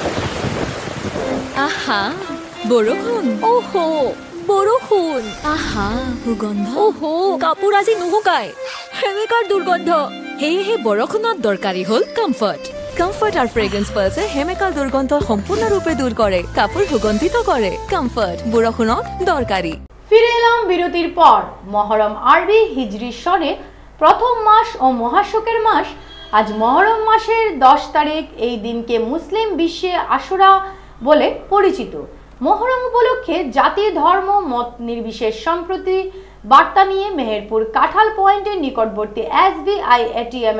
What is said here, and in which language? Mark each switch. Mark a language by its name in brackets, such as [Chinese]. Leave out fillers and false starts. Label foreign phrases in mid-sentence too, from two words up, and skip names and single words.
[Assamese] আহা বৰষুণ ওহো বৰষুণ আহা সুগন্ধ ওহো কাপোৰ আজি নুশুকাই হেমিকাৰ দুৰ্গন্ধ সেয়েহে বৰষুণত দৰকাৰী হ'ল কমফৰ্ট কমফৰ্ট আৰু ফ্ৰেগ্ৰেন্স পালছে হেমিকাৰ দুৰ্গন্ধ সম্পূৰ্ণৰূপে দূৰ কৰে কাপোৰ সুগন্ধিত কৰে কমফৰ্ট বৰষুণত দৰকাৰী [Bangla] ফিরে এলাম বিরতির পর মহরম আরবি হিজরি সনে প্রথম মাস ও মহাশোকের মাস আজ মহরম মাসের 10 তারিখ এই দিনকে মুসলিম বিশ্বে আশুরা বলে পরিচিত মহরম উপলক্ষে জাতি ধর্ম মত নির্বিশেষ সম্প্রতি বার্তা নিয়ে মেহেরপুর কাঁঠাল পয়েন্টের নিকটবর্তী এসবিআই এটিএম